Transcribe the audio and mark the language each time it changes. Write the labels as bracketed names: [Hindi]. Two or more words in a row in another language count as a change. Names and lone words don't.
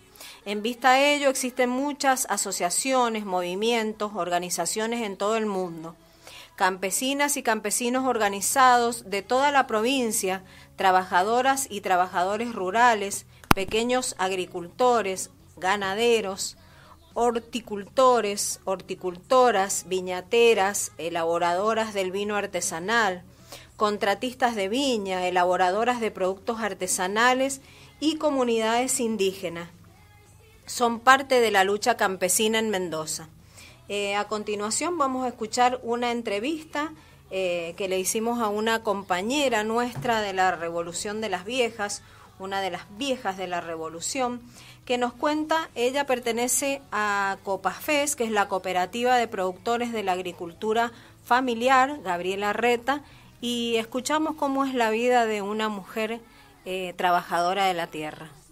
[Spanish] En vista de ello, existen muchas asociaciones, movimientos, organizaciones en todo el mundo. Campesinas y campesinos organizados de toda la provincia, trabajadoras y trabajadores rurales, pequeños agricultores, ganaderos, horticultores, horticultoras, viñateras, elaboradoras del vino artesanal, contratistas de viña, elaboradoras de productos artesanales y comunidades indígenas. Son parte de la lucha campesina en Mendoza. A continuación vamos a escuchar una entrevista que le hicimos a una compañera nuestra de la Revolución de las Viejas, una de las viejas de la Revolución, que nos cuenta, ella pertenece a Copafes, que es la cooperativa de productores de la agricultura familiar, Gabriela Reta, y escuchamos cómo es la vida de una mujer trabajadora de la tierra.